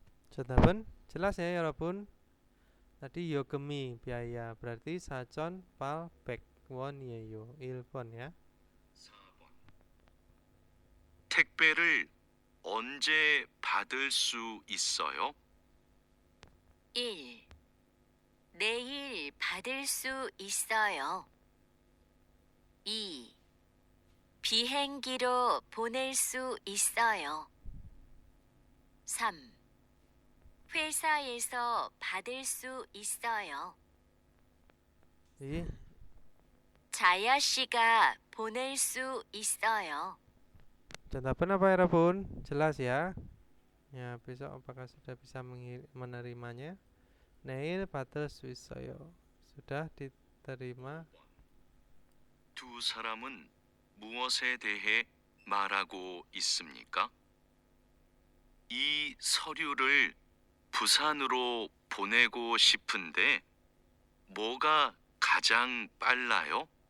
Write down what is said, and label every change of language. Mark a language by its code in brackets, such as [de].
[id] Contohnya jelas ya [ko] 여러분. [id] Tadi yogemi biaya berarti [ko] 4,800원이에요. [id] 1번 ya. [ko] 4번. 택배를 언제 받을 수 있어요? 1. 내일 받을 수 있어요. 2. 비행기로 보낼 수 있어요. 3. 회사에서 받을 수 있어요. [id] Jadi [ko] 자야 씨가 보낼 수 있어요. [id] contohnya apa ya Rabun? Jelas ya. Ya besok apakah sudah bisa menerimanya? [ko] Neil 받을 수 있어요. [id] Sudah diterima. [ko] 두 사람은 무엇에 대해 말하고 있습니까? 이 서류를 부산으로 보내고 싶은데 뭐가 가장 빨라요?